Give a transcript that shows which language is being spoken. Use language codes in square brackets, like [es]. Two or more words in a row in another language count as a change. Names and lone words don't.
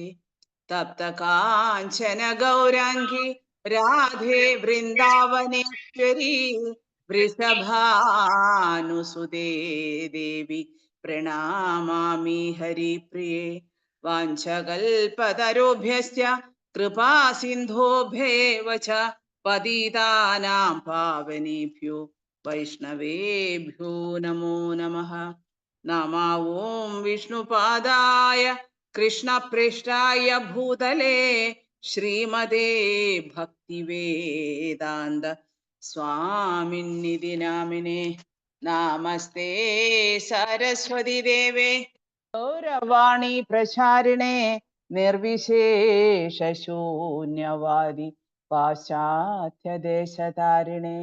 [sa] തപ്ത കാഞ്ചന ഗൗരാംഗി രാധേ വൃന്ദാവനേശ്വരി വൃഷഭാനുസുതേ ദേവി പ്രണാമാമി ഹരിപ്രിയേ. വാഞ്ചകൽപതരോഭ്യശ്ച കൃപാ സിന്ധോഭ്യേവ ച പതിതാനാം പാവനേഭ്യോ വൈഷ്ണവേഭ്യോ നമോ നമഃ. നമോ ഓം വിഷ്ണുപാദായ കൃഷ്ണപ്രേഷ്ഠായ ഭൂതലേ ശ്രീമതേ ഭക്തിവേദാന്ത സ്വാമിന്നിധി നാമിനേ. നമസ്തേ സരസ്വതി ദേവേ ഗൗരവാണി പ്രചാരിണേ നിർവിശേഷ ശൂന്യവാദി പാശ്ചാത്യദേശതാരിണേ.